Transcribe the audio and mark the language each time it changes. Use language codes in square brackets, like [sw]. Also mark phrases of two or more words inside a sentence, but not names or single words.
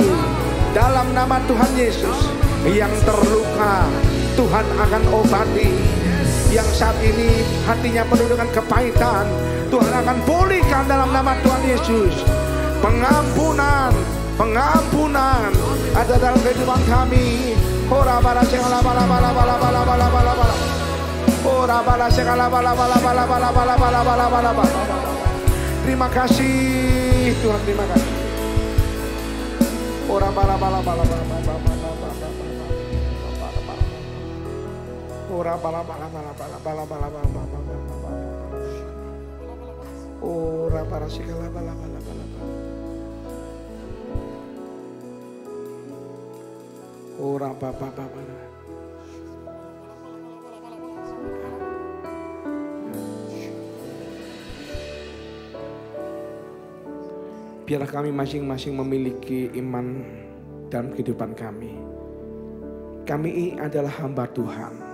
[ms] Dalam nama Tuhan Yesus, yang terluka Tuhan akan obati. Yang saat ini hatinya penuh dengan kepahitan, Tuhan akan pulihkan dalam nama Tuhan Yesus. Pengampunan, pengampunan ada dalam kehidupan kami. Ora bala segala bala bala bala bala bala bala bala. Ora bala segala bala bala bala bala bala bala bala bala bala. Terima kasih Tuhan, terima kasih. Ora bala bala bala bala bala bala bala. Ora bala bala bala bala bala bala bala bala. Ora bala segala bala bala bala bala. Ora baba baba. Biarlah kami masing-masing memiliki iman dalam kehidupan kami. Kami ini adalah hamba Tuhan.